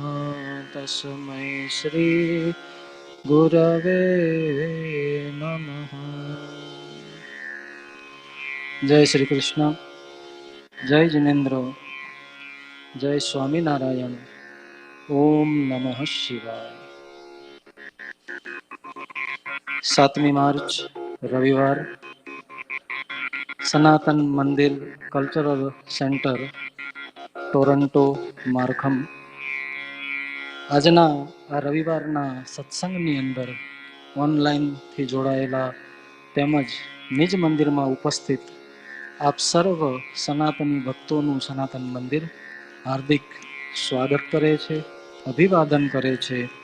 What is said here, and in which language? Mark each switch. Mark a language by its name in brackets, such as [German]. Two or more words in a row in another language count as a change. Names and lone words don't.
[Sanskrit] तस्मै श्री गुरवे नमः। [Hindi] जय श्री कृष्ण। जय जिनेन्द्र। जय स्वामीनारायण। [Sanskrit] ओम नमः शिवाय। [Gujarati] 7મી માર્ચ રવિવાર, સનાતન મંદિર કલ્ચરલ સેન્ટર, ટોરન્ટો, માર્ખમ. આજના આ રવિવારના સત્સંગની અંદર ઓનલાઈનથી જોડાયેલા તેમજ નિજ મંદિરમાં ઉપસ્થિત આપ સર્વ સનાતની ભક્તોનું સનાતન મંદિર હાર્દિક સ્વાગત કરે છે, અભિવાદન કરે છે.